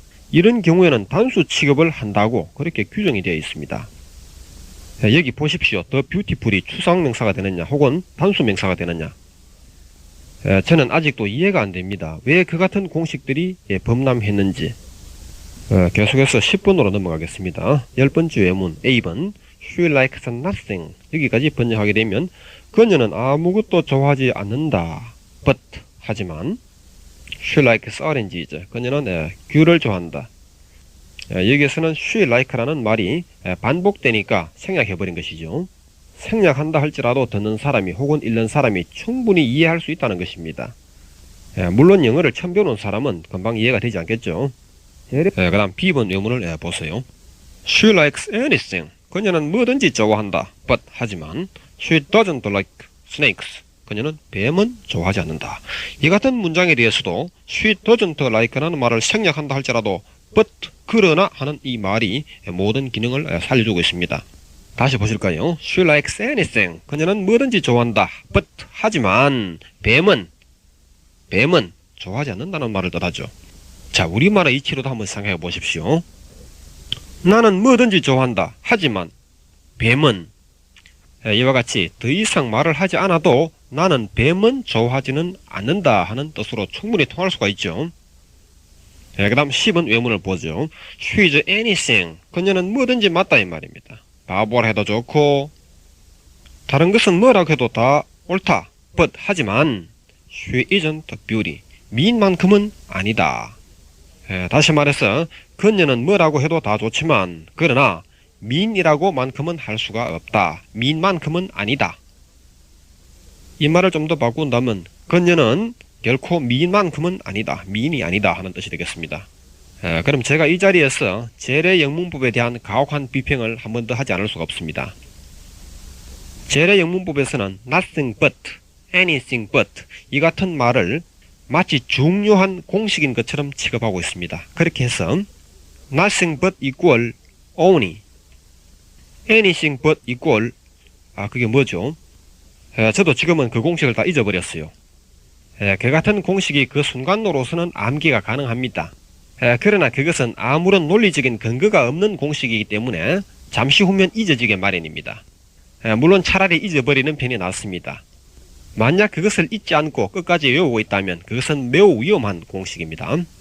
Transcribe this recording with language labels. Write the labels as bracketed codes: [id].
[ko] 이런 경우에는 단수 취급을 한다고 그렇게 규정이 되어 있습니다. 여기 보십시오. the beautiful이 추상명사가 되느냐 혹은 단수명사가 되느냐. 저는 아직도 이해가 안 됩니다. 왜 그 같은 공식들이 범람했는지. 계속해서 10번으로 넘어가겠습니다. 10번째 외문 A번 [en] She likes nothing. [ko] 여기까지 번역하게 되면 그녀는 아무것도 좋아하지 않는다. [en] But [ko] 하지만 [en] She likes oranges. [ko] 그녀는 귤을 좋아한다. 여기에서는 she like라는 말이 반복되니까 생략해버린 것이죠. 생략한다 할지라도 듣는 사람이 혹은 읽는 사람이 충분히 이해할 수 있다는 것입니다. 물론 영어를 처음 배우는 사람은 금방 이해가 되지 않겠죠. 그 다음 B번 외문을 보세요. [en] She likes anything. [ko] 그녀는 뭐든지 좋아한다. [en] But [ko] 하지만 [en] she doesn't like snakes. [ko] 그녀는 뱀은 좋아하지 않는다. 이 같은 문장에 대해서도 [en] she doesn't like [ko] 라는 말을 생략한다 할지라도 but 그러나 하는 이 말이 모든 기능을 살려주고 있습니다. 다시 보실까요? [en] She likes anything. [ko] 그녀는 뭐든지 좋아한다. But 하지만 뱀은 좋아하지 않는다는 말을 뜻하죠. 자, 우리말의 이치로도 한번 생각해 보십시오. 나는 뭐든지 좋아한다. 하지만 뱀은 이와 같이 더 이상 말을 하지 않아도 나는 뱀은 좋아하지는 않는다 하는 뜻으로 충분히 통할 수가 있죠. 그 다음 10은 외문을 보죠. [en] She is anything. [ko] 그녀는 뭐든지 맞다 이 말입니다. 바보라 해도 좋고 다른 것은 뭐라고 해도 다 옳다. [en] But [ko] 하지만 [en] she isn't beauty. [ko] 미인만큼은 아니다. 다시 말해서 그녀는 뭐라고 해도 다 좋지만 그러나 미인이라고 만큼은 할 수가 없다. 미인만큼은 아니다. 이 말을 좀 더 바꾼다면 그녀는 결코 미인만큼은 아니다. 미인이 아니다 하는 뜻이 되겠습니다. 그럼 제가 이 자리에서 재래 영문법에 대한 가혹한 비평을 한 번 더 하지 않을 수가 없습니다. 재래 영문법에서는 nothing but, anything but 이 같은 말을 마치 중요한 공식인 것처럼 취급하고 있습니다. 그렇게 해서 nothing but equal only, anything but equal 그게 뭐죠? 저도 지금은 그 공식을 다 잊어버렸어요. 그 같은 공식이 그 순간으로서는 암기가 가능합니다. 그러나 그것은 아무런 논리적인 근거가 없는 공식이기 때문에 잠시 후면 잊어지게 마련입니다. 물론 차라리 잊어버리는 편이 낫습니다. 만약 그것을 잊지 않고 끝까지 외우고 있다면 그것은 매우 위험한 공식입니다.